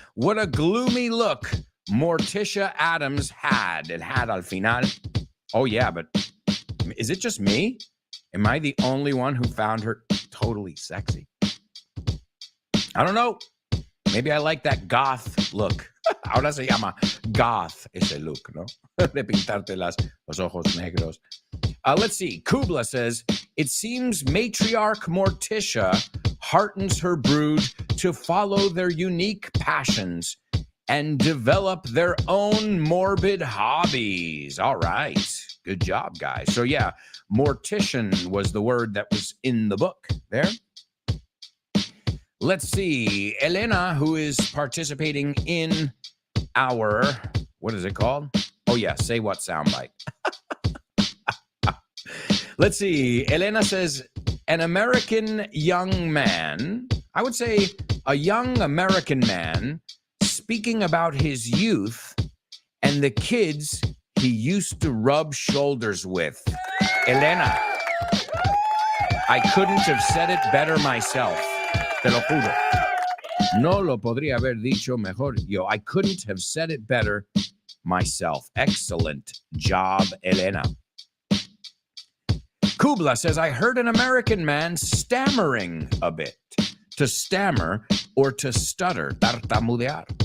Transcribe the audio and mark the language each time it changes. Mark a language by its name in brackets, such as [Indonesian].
[English] What a gloomy look Morticia Addams had. It had al final. Oh yeah, but is it just me? Am I the only one who found her totally sexy? I don't know. Maybe I like that goth look. [Spanish] Ahora se llama goth ese look, ¿no? De pintarte los ojos negros. [English] Let's see. Kubla says, it seems matriarch Morticia heartens her brood to follow their unique passions and develop their own morbid hobbies. All right. Good job, guys. So yeah, mortician was the word that was in the book there. Let's see. Elena, who is participating in our, what is it called? Oh yeah, say what soundbite. Let's see. Elena says, an American young man, I would say a young American man, speaking about his youth and the kids he used to rub shoulders with. Elena, I couldn't have said it better myself. [Spanish] Te lo juro. No lo podría haber dicho mejor yo. [English] I couldn't have said it better myself. Excellent job, Elena. Kubla says, I heard an American man stammering a bit. To stammer or to stutter, tartamudear.